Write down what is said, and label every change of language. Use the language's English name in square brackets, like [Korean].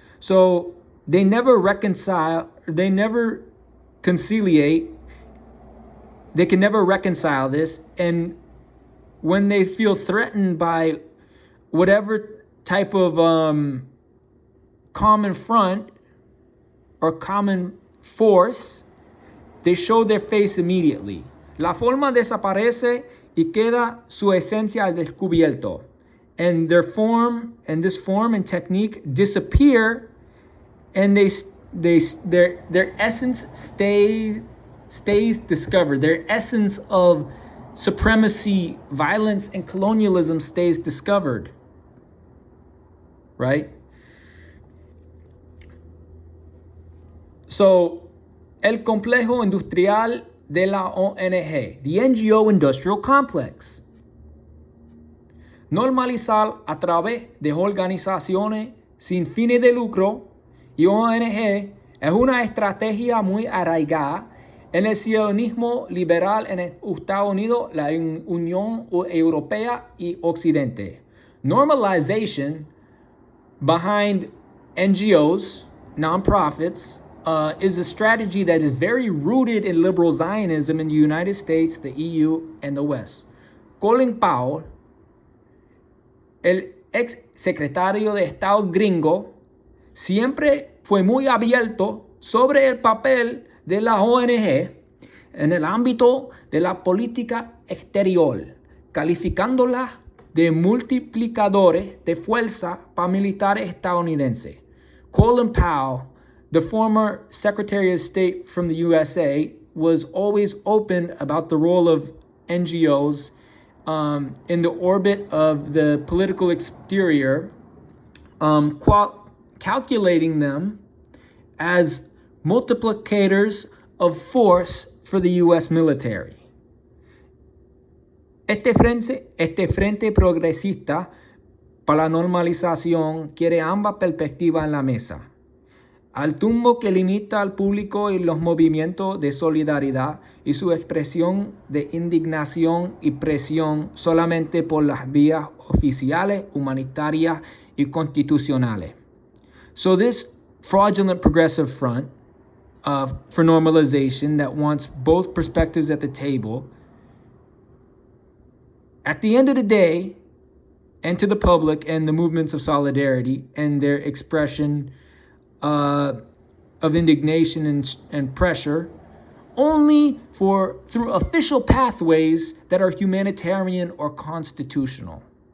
[English] So they never reconcile, they never conciliate, they can never reconcile this. And when they feel threatened by whatever type of common front or common force, they show their face immediately. [Spanish] La forma desaparece y queda su esencia al descubierto. [English] And their form and technique disappear, and their essence stays discovered. Their essence of supremacy, violence, and colonialism stays discovered. Right? [Spanish] So, el complejo industrial de la ONG, [English] the NGO Industrial Complex. [Spanish] Normalizar a través de organizaciones sin fines de lucro y ONG es una estrategia muy arraigada en el sionismo liberal en Estados Unidos, la Unión Europea y Occidente. [English] Normalization behind NGOs, nonprofits, is a strategy that is very rooted in liberal Zionism in the United States, the EU, and the West. [Spanish] Colin Powell, el ex secretario de Estado gringo, siempre fue muy abierto sobre el papel de la ONG en el ámbito de la política exterior, calificándola de multiplicadores de fuerza paramilitar estadounidense. [English] Colin Powell, the former Secretary of State from the USA, was always open about the role of NGOs in the orbit of the political exterior, calculating them as multiplicators of force for the U.S. military. [Spanish] Este frente progresista para la normalización quiere ambas perspectivas en la mesa. Al tumbo que limita al público y los movimientos de solidaridad y su expresión de indignación y presión solamente por las vías oficiales, humanitarias y constitucionales. [English] So this fraudulent progressive front for normalization that wants both perspectives at the table. At the end of the day, and to the public and the movements of solidarity and their expression of indignation and pressure, only through official pathways that are humanitarian or constitutional.